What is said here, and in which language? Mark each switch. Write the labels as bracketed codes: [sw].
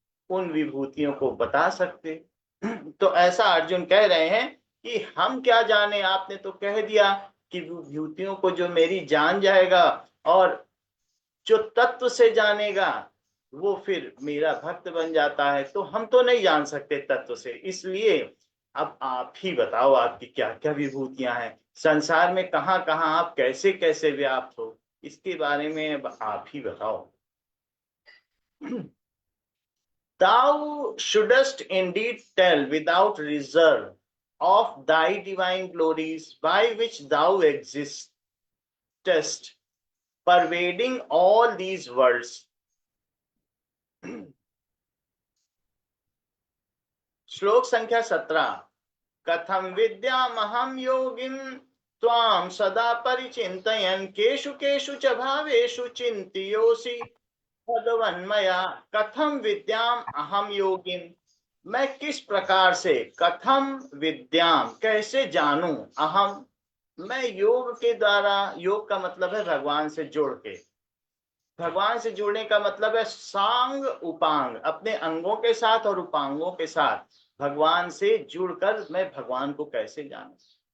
[hi] उन विभूतियों को बता सकते। तो ऐसा अर्जुन कह रहे हैं कि हम क्या जाने, आपने तो कह दिया कि विभूतियों को जो मेरी जान जाएगा और जो तत्व से जानेगा वो फिर मेरा भक्त बन जाता है, तो हम तो नहीं जान सकते तत्व से। इसलिए अब आप ही बताओ आपकी क्या क्या विभूतियां हैं, संसार में कहाँ कहाँ आप कैसे कैसे व्याप्त हो, इसके बारे में अब आप ही बताओ। [en] Thou shouldest indeed tell without reserve of thy divine glories by which thou existest, pervading all these worlds. [hi] श्लोक संख्या 17। [sa] कथम विद्यामहं योगिं त्वां सदा परिचिन्तयन् केषु केषु च भावेषु चिन्तयोऽसि भगवन्मया। कथम विद्याम अहम योगिन, [hi] मैं किस प्रकार से, [sa] कथम विद्याम [hi] कैसे जानूं, अहम मैं योग के द्वारा, योग का मतलब है भगवान से जोड़ के, भगवान से जुड़ने का मतलब है सांग उपांग, अपने अंगों के साथ और उपांगों के साथ भगवान से जुड़कर मैं भगवान को कैसे जानूं।